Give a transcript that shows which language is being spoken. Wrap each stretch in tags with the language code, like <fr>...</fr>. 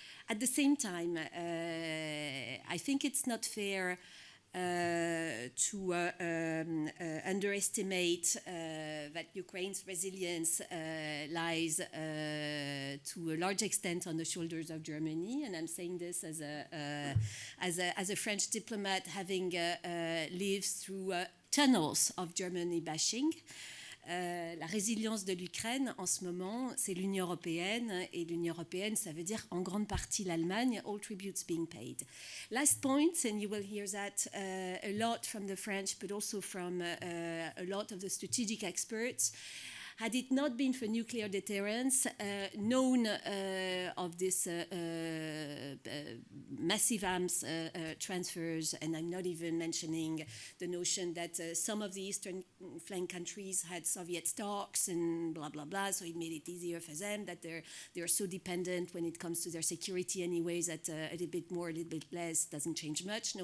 <en>At the same time, I think it's not fair to underestimate that Ukraine's resilience lies to a large extent on the shoulders of Germany, and I'm saying this as a French diplomat, having lived through tunnels of Germany bashing.</en> <fr>La résilience de l'Ukraine, en ce moment, c'est l'Union européenne. Et l'Union européenne, ça veut dire en grande partie l'Allemagne,</fr> <en>all tributes being paid. Last point, and you will hear that a lot from the French, but also from a lot of the strategic experts. Had it not been for nuclear deterrence, none of this massive arms transfers, and I'm not even mentioning the notion that some of the eastern flank countries had Soviet stocks and blah, blah, blah, so it made it easier for them, that they're so dependent when it comes to their security anyways, that a little bit more, a little bit less doesn't change much.</en>